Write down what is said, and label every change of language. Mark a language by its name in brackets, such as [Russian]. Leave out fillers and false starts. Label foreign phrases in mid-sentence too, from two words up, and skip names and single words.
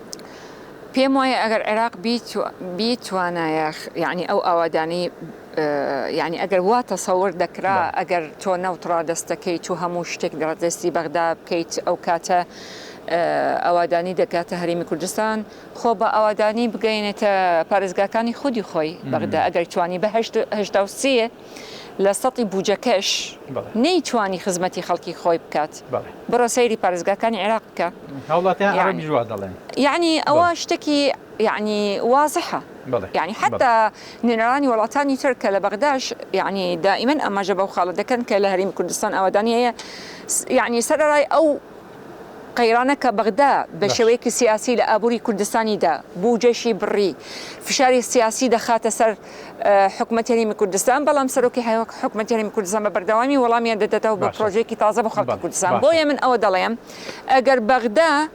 [Central Kurdish] پێم وایە ئەگەر عێراق بیتوانایە یعنی ئەو ئاوادانی یعنی ئەگەر وا تەسەور دەکرا ئەگەر تۆ نەوت ڕادەستەکەیت و هەموو شتێک ڕادەستی بەغدا بکەیت ئەو کاتە ئاوادانی دەکاتە هەرێمی کوردستان خۆ بە ئاوادانی بگەینێتە پارێزگاکانی خودی خۆی بەغدا ئەگەر توانی بە 83 لە سەتی بوجەکەش نەیتوانی خزمەتی خەڵکی خۆی بکات بڕۆ سەیری پارێزگاکانی عێراق بکە هەوڵاتیان عەرەبی جووا دەڵێن یعنی ئەوە شتێکی [Arabic] يعني واضحة يعني حتى [Central Kurdish] نيراني وڵاتانی تر کە لە بەغداش [Arabic] يعني دائما [Central Kurdish] ئەماژە بەو خاڵە دەکەن کە لە هەرێمی کوردستان ئاوادانی هەیە يعني سەرەڕای ئەو قەیرانە کە بەغدا بە شێوەیەکی سیاسی لە ئابووری کوردستانیدا بوجەشی بڕی فشاری سیاسی دەخاتە سەر حکومەتی هەرێمی کوردستان بەڵام سەرۆکی حکومەتی هەرێمی کوردستان بە بەردەوامی وەڵامیان دەداتەوە بە پرۆژێکی تازە بۆ خەڵکی کوردستان بۆیە من ئەوە دەڵێم ئەگەر بەغدا